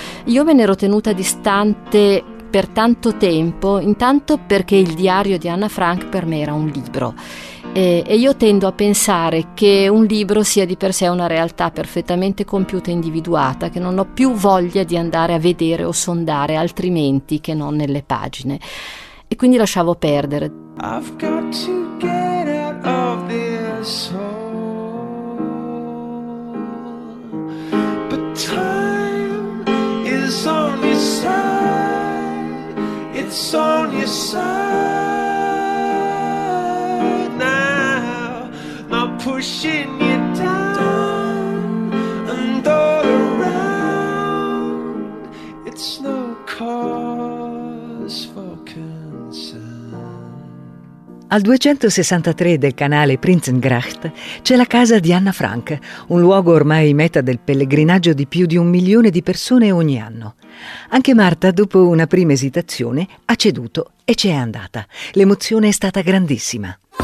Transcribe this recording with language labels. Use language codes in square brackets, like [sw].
[it] Io me ne ero tenuta distante per tanto tempo, intanto perché il diario di Anna Frank per me era un libro. E io tendo a pensare che un libro sia di per sé una realtà perfettamente compiuta e individuata, che non ho più voglia di andare a vedere o sondare altrimenti che non nelle pagine. E quindi lasciavo perdere. [en] I've got to get out of this hole. It's on your side, it's on your side now, not pushing you down and all around, it's no cause for concern. [it] Al 263 del canale Prinzengracht c'è la casa di Anna Frank, un luogo ormai meta del pellegrinaggio di più di 1 milione di persone ogni anno. Anche Marta, dopo una prima esitazione, ha ceduto e c'è andata. L'emozione è stata grandissima.